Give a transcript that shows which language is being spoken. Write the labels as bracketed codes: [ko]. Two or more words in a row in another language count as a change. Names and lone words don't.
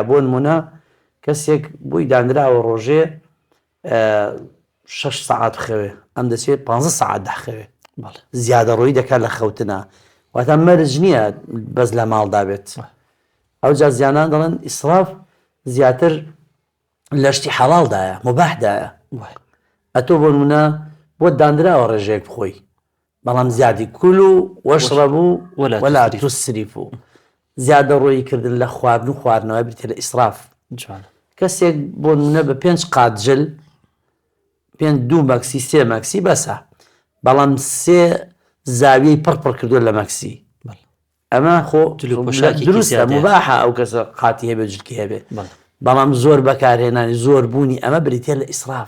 [ckb] بۆ نمونە کەسێک بووی دانراوە ڕۆژێ 6 ساعات بخەوێ، ئەم دەچێت 15 ساعات داخەوێ، زیادە ڕۆی دەکات لە خەوتنە، واتە مەرج نییە بەس لە ماڵدا بێت. ئەو جا زیانان دەڵێن ئیسراف زیاتر لە شتی حەڵاڵدایە، مباحدایە. ئەتۆ بۆ نمونە بۆ دانراوە ڕێژەیەک بخۆی، بەڵام زیادی [ar] کولوا واشربوا ولا تسرفوا، [ckb] زیادە ڕۆیی کردن لە خواردن و خواردنەوە بریتە لە ئیسراف. کەسێک بۆ نمونە بە 5 قات جل، 2 مەکسی 3 مەکسی بەسە، بەڵام 3 زاویەی پڕ کردووە لە مەکسی، ئەمە خۆ دروستە، مباحە ئەو کەسە قاتی هەبێ جلکی هەبێ، بەڵام زۆر بەکارهێنانی زۆر بوونی ئەمە بریتێ لە ئیسراف.